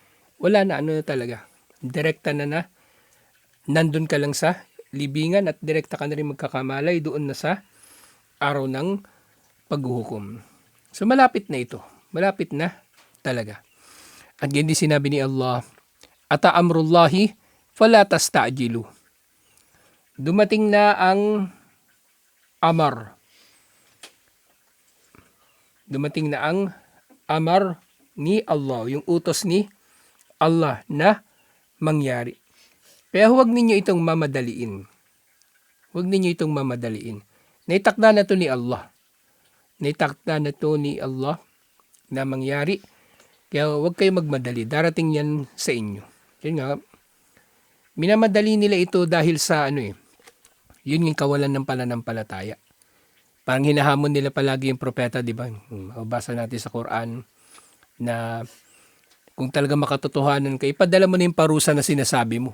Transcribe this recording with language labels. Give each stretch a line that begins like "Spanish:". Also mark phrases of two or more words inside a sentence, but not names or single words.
Filipino: Wala na, na talaga. Direkta na nandun ka lang sa libingan at direkta ka na rin magkakamalay doon na sa araw ng paghuhukom. So malapit na ito. Malapit na talaga. At hindi sinabi ni Allah,
Arabic: ata amrullahi fala tasta'jilu.
Filipino: Dumating na ang amar. Dumating na ang amar ni Allah, yung utos ni Allah na mangyari. Kaya huwag ninyo itong mamadaliin. Huwag ninyo itong mamadaliin. Naitakda na to ni Allah. Naitakda na to ni Allah na mangyari. Kaya huwag kayo magmadali. Darating yan sa inyo. Yun nga, minamadali nila ito dahil sa yun yung kawalan ng pananampalataya. Parang hinahamon nila palagi yung propeta, di ba? Mabasa natin sa Quran na kung talaga makatotohanan ka, ipadala mo na yung parusa na sinasabi mo.